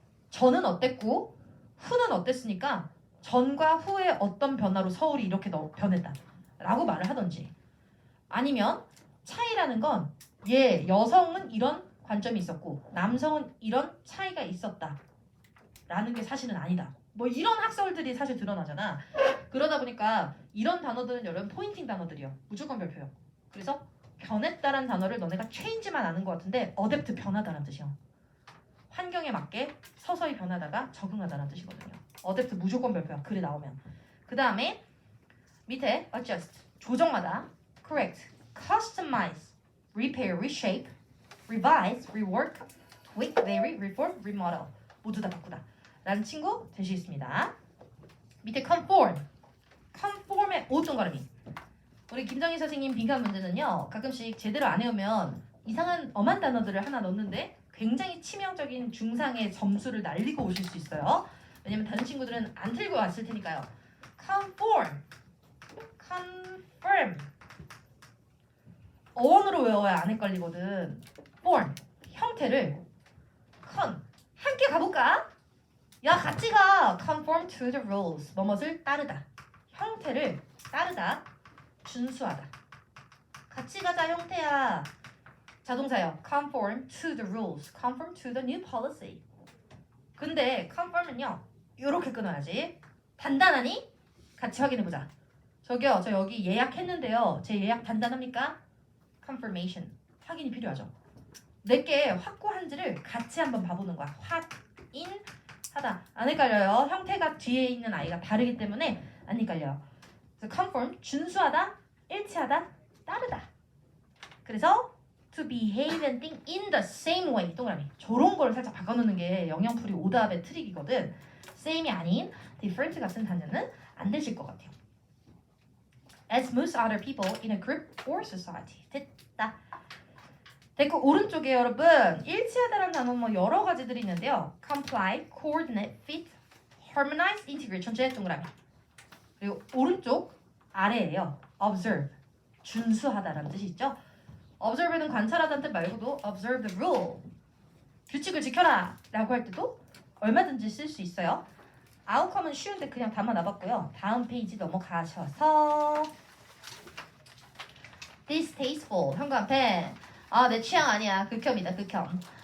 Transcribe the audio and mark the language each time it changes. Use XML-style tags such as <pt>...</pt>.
<ko>전은 어땠고 후는 어땠으니까 전과 후의 어떤 변화로 서울이 이렇게 변했다 라고 말을 하던지 아니면 차이라는 건 여성은 이런 관점이 있었고 남성은 이런 차이가 있었다 라는 게 사실은 아니다 뭐 이런 학설들이 사실 드러나잖아. 그러다 보니까 이런 단어들은 여러분 포인팅 단어들이요. 무조건 별표요. 그래서 변했다라는 단어를 너네가 change만 아는 것 같은데 adapt 변하다라는 뜻이요. 환경에 맞게 서서히 변하다가 적응하다라는 뜻이거든요. adapt 무조건 별표야. 글에 나오면. 그 다음에 밑에</ko> <en>adjust</en> <ko>조정하다,</ko> <en>correct, customize, repair, reshape, revise, rework, tweak, vary, reform, remodel</en> <ko>모두 다 바꾸다 라는 친구 되시겠습니다. 밑에 conform, conform의 5동그라미. 우리 김정희 선생님 빈칸 문제는요 가끔씩 제대로 안 해오면 이상한 엄한 단어들을 하나 넣는데 굉장히 치명적인 중상의 점수를 날리고 오실 수 있어요. 왜냐면 다른 친구들은 안 틀고 왔을 테니까요. conform, confirm 어원으로 외워야 안 헷갈리거든. form 형태를 con 함께 가볼까? 야 같이 가.</ko> <en>conform to the rules</en> <ko>뭐뭇을 따르다. 형태를 따르다. 준수하다. 같이 가자 형태야. 자동사요.</ko> <en>conform to the rules. conform to the new policy.</en> <ko>근데 conform은요. 이렇게 끊어야지. 단단하니? 같이 확인해보자. 저기요. 저 여기 예약했는데요. 제 예약 단단합니까? confirmation. 확인이 필요하죠. 내게 확고한지를 같이 한번 봐보는 거야. 확인하다. 안 헷갈려요. 형태가 뒤에 있는 아이가 다르기 때문에 안 헷갈려요. 그래서 conform. 준수하다. 일치하다. 따르다.</ko> <en>그래서 to behave and think in the same way</en> <ko>동그라미. 저런 걸 살짝 바꿔놓는 게 영영풀이 오답의 트릭이거든. same이 아닌 different 같은 단어는 안 되실 것 같아요.</ko> <en>as most other people in a group or society.</en> <ko>됐다. 됐고 오른쪽에 여러분 일치하다라는 단어 뭐 여러 가지들이 있는데요.</ko> <en>comply, coordinate, fit, harmonize, integrate</en> <ko>전체 동그라미. 그리고 오른쪽 아래에요. observe, 준수하다라는 뜻이 있죠. observe는 관찰하다는 뜻 말고도</ko> <en>observe the rule,</en> <ko>규칙을 지켜라 라고 할 때도 얼마든지 쓸 수 있어요. 아웃컴은 쉬운데 그냥 담아놔봤고요. 다음 페이지 넘어가셔서 distasteful 현관펜 내 취향 아니야. 극혐이다. 극혐.</ko>